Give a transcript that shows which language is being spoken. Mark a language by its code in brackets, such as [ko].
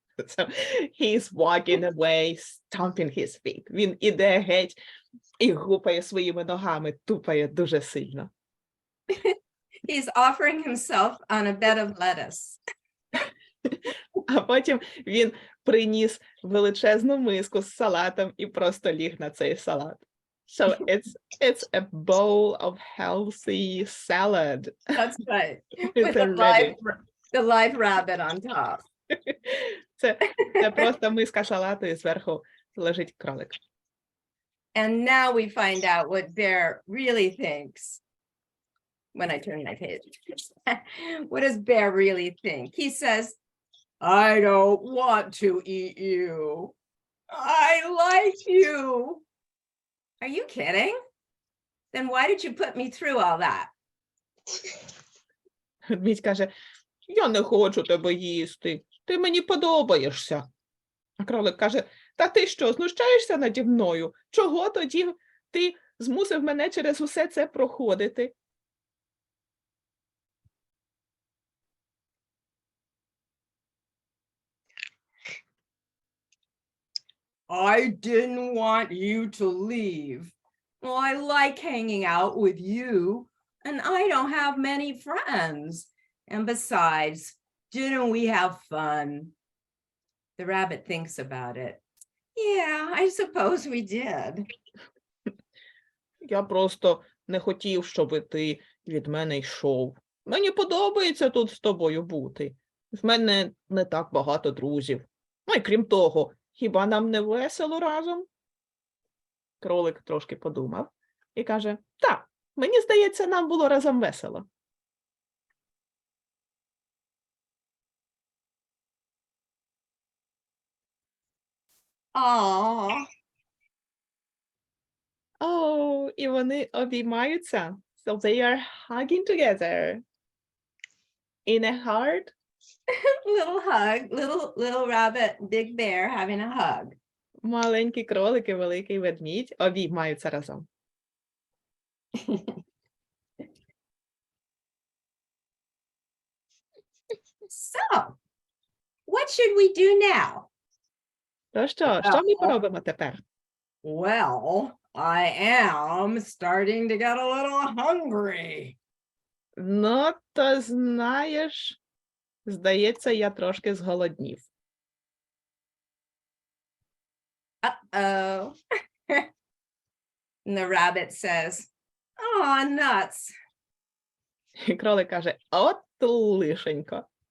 [en] So he's walking away, stomping his feet. [uk] Він іде геть і гупає своїми ногами, тупає дуже сильно. [en] He's offering himself on a bed of lettuce. [uk] А потім він приніс величезну миску з салатом і просто ліг на цей салат. [en] So it's a bowl of healthy salad. That's right. It's With a already. the live rabbit on top. [uk] Це просто миска салату і зверху лежить кролик. [en] And now we find out what Bear really thinks. When I turn my page. What does Bear really think? He says, I don't want to eat you. I like you. are you kidding? Then why did you put me through all that? [uk] Ведмідь каже, я не хочу тебе їсти, ти мені подобаєшся. А кролик каже, та ти що, знущаєшся наді мною? Чого тоді ти змусив мене через усе це проходити? [en] I didn't want you to leave. Well, I like hanging out with you, and I don't have many friends. And besides, didn't we have fun? The rabbit thinks about it. Yeah, I suppose we did. [uk] Я просто не хотів, щоб ти від мене йшов. Мені подобається тут з тобою бути. В мене не так багато друзів. Ну і крім того, хіба нам не весело разом? Кролик трошки подумав і каже, так, мені здається, нам було разом весело. Aw. О, і вони обіймаються. [en] So they are hugging together. In a heart. Little hug, little rabbit, big bear having a hug. [uk] Маленький кролик і великий ведмідь обіймаються разом. [en] So, what should we do now? [uk] То що ми поробимо тепер? [en] Well, I am starting to get a little hungry. [uk] Ну, то знаєш, здається, я трошки зголоднів. Uh-oh. [en] And the rabbit says, "Oh, nuts." [uk] І кролик каже, от лишенько.